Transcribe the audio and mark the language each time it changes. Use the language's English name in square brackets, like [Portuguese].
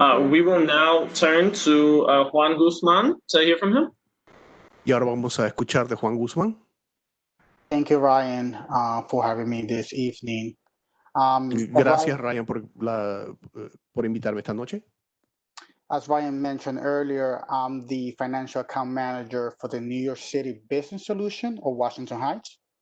[English] We will now turn to Juan Guzman to hear from him. [Spanish] Y ahora vamos a escuchar de Juan Guzmán. [English] Thank you, Ryan, for having me this evening. [Spanish] Gracias, Ryan, por invitarme esta noche. [English] As Ryan mentioned earlier, I'm the financial account manager for the New York City Business Solution or Washington Heights.